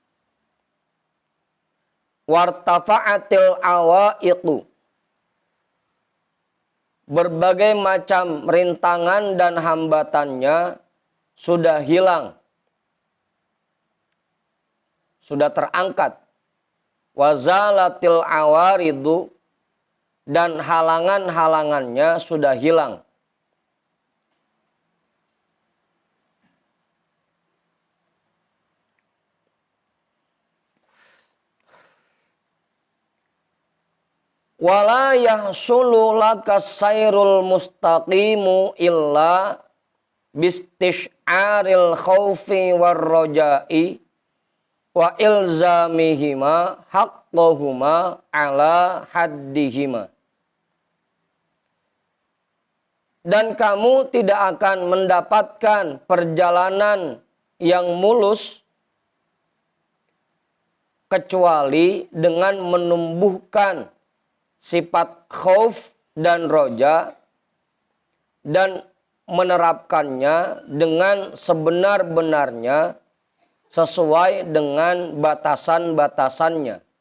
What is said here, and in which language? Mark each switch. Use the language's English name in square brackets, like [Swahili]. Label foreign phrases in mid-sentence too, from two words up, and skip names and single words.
[Arabic] وارتفعت العوائق, [Indonesian] berbagai macam rintangan dan hambatannya sudah hilang, sudah terangkat. [Arabic] وزالت العوارض, [Indonesian] dan halangan-halangannya sudah hilang. [Arabic] ولا يحصل لك السير المستقيم إلا باستشعار الخوف والرجاء وإلزامهما حقهما على حدهما. [Indonesian] Dan kamu tidak akan mendapatkan perjalanan yang mulus kecuali dengan menumbuhkan sifat khauf dan roja dan menerapkannya dengan sebenar-benarnya sesuai dengan batasan-batasannya.